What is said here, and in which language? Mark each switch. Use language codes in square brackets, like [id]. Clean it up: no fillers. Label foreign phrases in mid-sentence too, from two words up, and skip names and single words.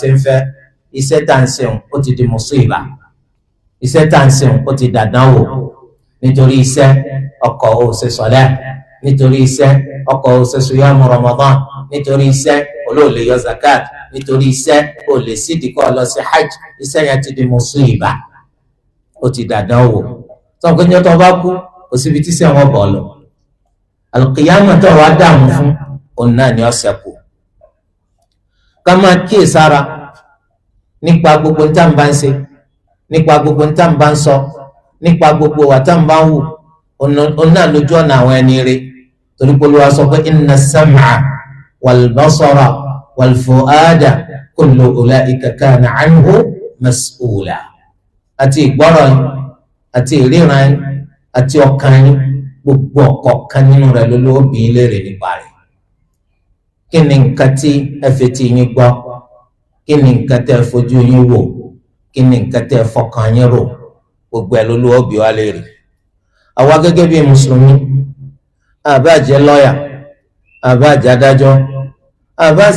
[yo] ń fẹ́ iṣẹ́ tá à ń ṣeun ó ti di mùsíbà iṣẹ́ tá à ń ṣeun ó ti dàdánwò nítorí iṣẹ́ ọkọ̀ ò ṣe sọ̀lẹ́ nítorí iṣẹ́ ọkọ̀ ò ṣe sùyàmù Ramadan nítorí iṣẹ́ olóòlè yọ zakat nítorí iṣẹ́ olè sídìí kọ́ lọ sí hajj iṣẹ́ yẹn ti di mùsíbà ó ti dàdánwò tó ń gbẹ́jọ́ tó bá kú kò síbi tí sẹ́wọ̀n bọ̀ lọ alùkìyàmọ̀ tó wàá dààmú fún òun náà ni ọ̀sẹ̀ kù ká máa kíyè sára nípa gbogbo ní tàǹbà ń ṣe nípa gbogbo ní tàǹbà ń sọ nípa gbogbo wà tàǹbà ń wù òun náà lójú ọ̀nà àwọn ẹni rẹ̀ torí pé Olúwa sọ pé [ar] إن السمع والبصر والفؤاد كل أولئك كان عنه مسؤولا [yo] àti ìgbọ́rọ̀ yín àti ìríran yín àti ọkàn yín gbogbo ọ̀kọ̀ọ̀kan nínú rẹ̀ lólówó bí ilé rẹ̀ nípa rẹ̀ kí ni nǹkan tí ẹ fetí yín gbọ́ kí ni nǹkan tẹ́ ẹ fojú yín wò kí ni nǹkan tẹ́ ẹ fọkàn yín rò gbogbo ẹ̀ lólówó bí wá léèrè àwa gẹ́gẹ́ bí mùsùlùmí àbá jẹ́ lọ́yà àbá jẹ́ adájọ́ àbá sì